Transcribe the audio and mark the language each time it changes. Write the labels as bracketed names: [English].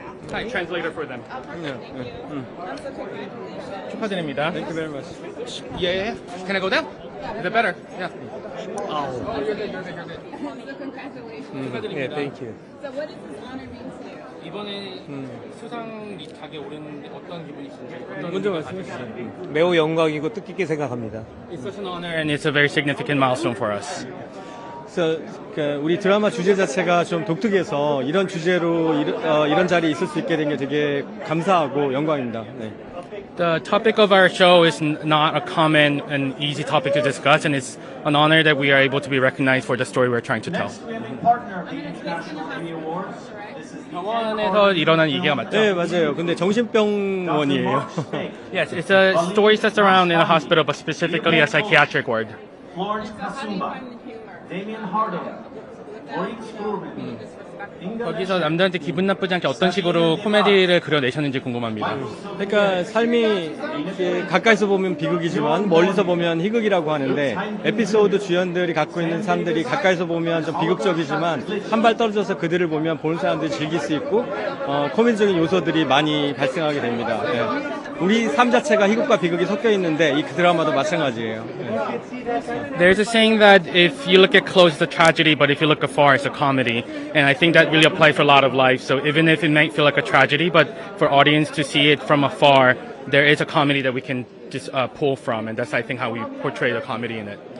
[English] Hi, translator for them. [Korean] 축하드립니다. [English] Thank you very much. Yeah. Can I go down? Is it better? Yeah. Oh, you're good. So congratulations. Yeah, thank you. So what does this honor mean to you? [Korean] 이번에 수상 리스트에 오른 어떤 기분이신지? 먼저 말씀해 주세요. 매우 영광이고 뜻깊게 생각합니다. [English] It's such an honor and it's a very significant milestone for us. [Korean] 그래서 우리 드라마 주제 자체가 좀 독특해서 이런 주제로 이런 자리에 있을 수 있게 된 게 되게 감사하고 영광입니다. 네. [English] The topic of our show is not a common and easy topic to discuss, and it's an honor that we are able to be recognized for the story we're trying to tell. Next, we have a partner of the International Emmy Awards. This is the [Korean] 병원에서 일어난 얘기가 맞죠? 네, 맞아요. 근데 정신병원이에요. [English] Yes, it's a story set around in a hospital, but specifically a psychiatric ward. Florence Kasumba, Damien Harding, Maurice Grubin. [Korean] 거기서 남들한테 기분 나쁘지 않게 어떤 식으로 코미디를 그려내셨는지 궁금합니다. 그러니까 삶이 이렇게 가까이서 보면 비극이지만 멀리서 보면 희극이라고 하는데 에피소드 주연들이 갖고 있는 삶들이 가까이서 보면 좀 비극적이지만 한 발 떨어져서 그들을 보면 보는 사람들이 즐길 수 있고 코미디적인 요소들이 많이 발생하게 됩니다. 네. 우리 삶 자체가 희극과 비극이 섞여 있는데 이 드라마도 마찬가지예요. 네. [English] There's a saying that if you look at close, it's a tragedy, but if you look afar, it's a comedy. And I think that really applies for a lot of life. So even if it might feel like a tragedy, but for audience to see it from afar, there is a comedy that we can just pull from. And that's, I think, how we portray the comedy in it.